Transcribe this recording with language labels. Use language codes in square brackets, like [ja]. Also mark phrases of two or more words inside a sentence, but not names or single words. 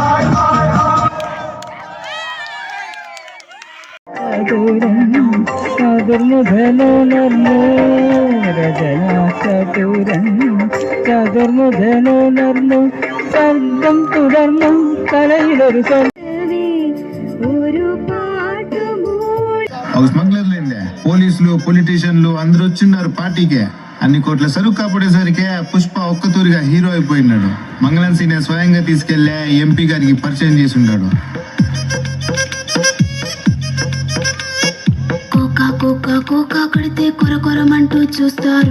[ml] ചതുർമുഖനുണർന്നു രചനാചതുരൻ ചതുർമുഖനുണർന്നു ശബ്ദം തുടർന്നു കലയിലൊരു ഒരു പാട്ടുമൂ [te] స్మగ్లర్లేండి పోలీసులు పొలిటీషియన్లు అందరూ వచ్చిన్నారు పార్టీకే. అన్ని కోట్ల సరుకు కాపాడేసరికి పుష్ప ఒక్కతూరిగా హీరో అయిపోయినాడు. మంగళం సీనే స్వయంగా తీసుకెళ్లే ఎంపీ గారికి పరిచయం చేసి ఉన్నాడు. కోకా కోకా కడితే కొరకొరమంటూ చూస్తారు.